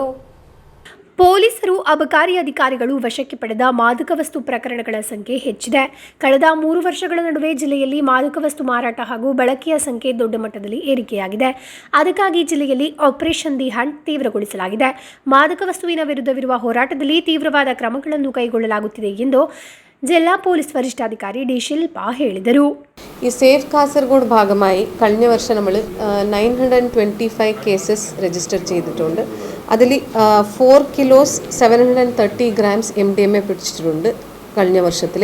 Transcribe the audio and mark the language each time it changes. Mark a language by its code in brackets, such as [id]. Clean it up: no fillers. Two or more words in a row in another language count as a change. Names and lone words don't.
[kn] ಪೊಲೀಸರು ಅಬಕಾರಿ ಅಧಿಕಾರಿಗಳು ವಶಕ್ಕೆ ಪಡೆದ ಮಾದಕ ವಸ್ತು ಪ್ರಕರಣಗಳ ಸಂಖ್ಯೆ ಹೆಚ್ಚಿದೆ. ಕಳೆದ 3 ವರ್ಷಗಳ ನಡುವೆ ಜಿಲ್ಲೆಯಲ್ಲಿ ಮಾದಕ ವಸ್ತು ಮಾರಾಟ ಹಾಗೂ ಬಳಕೆಯ ಸಂಖ್ಯೆ ದೊಡ್ಡ ಮಟ್ಟದಲ್ಲಿ ಏರಿಕೆಯಾಗಿದೆ. ಅದಕ್ಕಾಗಿ ಜಿಲ್ಲೆಯಲ್ಲಿ ಆಪರೇಷನ್ ದಿ ಹಂಟ್ ತೀವ್ರಗೊಳಿಸಲಾಗಿದೆ. ಮಾದಕ ವಸ್ತುವಿನ വിരുദ്ധವಿರುವ ಹೋರಾಟದಲ್ಲಿ ತೀವ್ರವಾದ ಕ್ರಮಗಳನ್ನು ಕೈಗೊಳ್ಳಲಾಗುತ್ತಿದೆ ಎಂದು ಜಿಲ್ಲಾ ಪೊಲೀಸ್ ವರಿಷ್ಠಾಧಿಕಾರಿ ഡി ശിൽപ ಹೇಳಿದರು. [ml] ഈ സേഫ് കാസർഗോഡ് ഭാഗമായി കഴിഞ്ഞ വർഷം നമ്മൾ 925 കേസസ് രജിസ്റ്റർ ചെയ്തിട്ടുണ്ട്. അതിൽ 4 കിലോസ് 730 ഗ്രാംസ് MDMA പിടിച്ചിട്ടുണ്ട് കഴിഞ്ഞ വർഷത്തിൽ.